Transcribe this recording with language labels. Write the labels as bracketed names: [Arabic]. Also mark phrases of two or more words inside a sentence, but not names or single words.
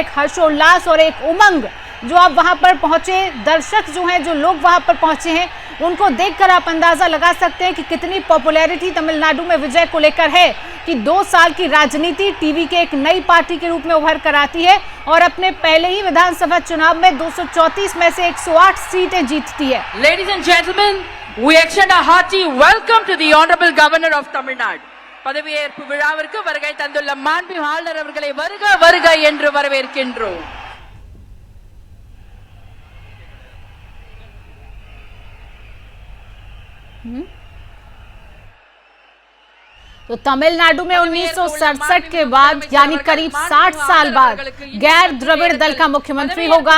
[Hindi] एक हर्षोल्लास और एक उमंग जो अब वहां पर पहुंचे दर्शक जो हैं, जो लोग वहां पर पहुंचे हैं, उनको देखकर आप अंदाजा लगा सकते हैं कि कितनी पॉपुलैरिटी तमिलनाडु में विजय को लेकर है कि 2 साल की राजनीति टीवी के एक नई पार्टी के रूप में उभर कर आती है और अपने पहले ही विधानसभा चुनाव में 234 में से 108 सीटें जीतती है। [English] Ladies and gentlemen, we extend a hearty welcome to the Honorable Governor of Tamil Nadu. [Tamil] பதவியேற்பு விழாவிற்கு வருகை தந்துள்ள மாண்புமிகு ஆளுநர் அவர்களை வருக வருக என்று வரவேற்கின்றோம்। [Hindi] तो तमिलनाडु में 1967 के बाद यानी करीब 60 साल बाद गैर द्रविड़ दल का मुख्यमंत्री होगा।